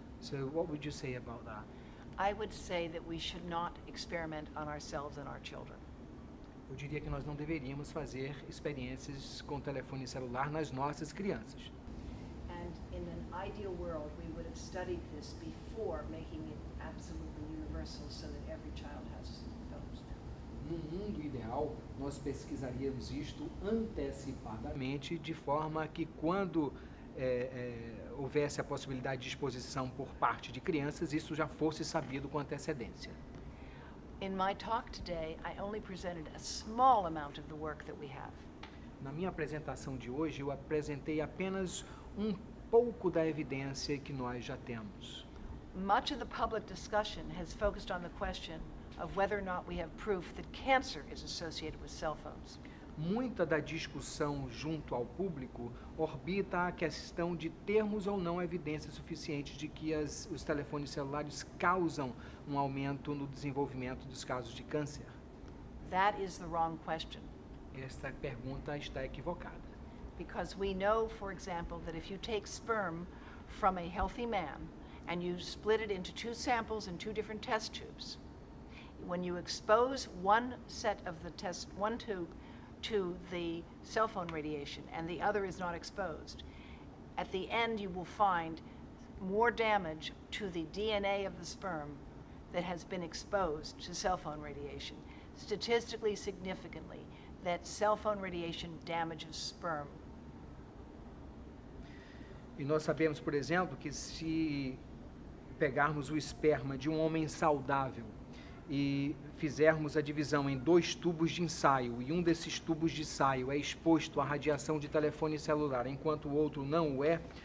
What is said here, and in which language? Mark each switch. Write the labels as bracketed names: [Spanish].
[English] So what would you say about that? I would say that we should not experiment on ourselves and our children. [Portuguese] Eu diria que nós não deveríamos fazer experiências com telefone celular nas nossas crianças. [English] And in an ideal world, we would have studied this before making it absolutely universal so that every child has phones now. [Portuguese] No mundo ideal, nós pesquisaríamos isto antecipadamente, de forma que quando houvesse a possibilidade de exposição por parte de crianças, isso já fosse sabido com antecedência. [English] In my talk today, I only presented a small amount of the work that we have. [Portuguese] Na minha apresentação de hoje, eu apresentei apenas um pouco da evidência que nós já temos. [English] Much of the public discussion has focused on the question of whether or not we have proof that cancer is associated with cell phones. [Portuguese] Muita da discussão junto ao público orbita a questão de termos ou não evidência suficiente de que os telefones celulares causam um aumento no desenvolvimento dos casos de câncer. [English] That is the wrong question. [Portuguese] Esta pergunta está equivocada. [English] Because we know, for example, that if you take sperm from a healthy man and you split it into two samples in two different test tubes, when you expose one tube to the cell phone radiation and the other is not exposed, at the end you will find more damage to the DNA of the sperm that has been exposed to cell phone radiation, statistically significantly, that cell phone radiation damages sperm. [Portuguese] E nós sabemos, por exemplo, que se pegarmos o esperma de um homem saudável e fizermos a divisão em 2 tubos de ensaio, e um desses tubos de ensaio é exposto à radiação de telefone celular, enquanto o outro não o é,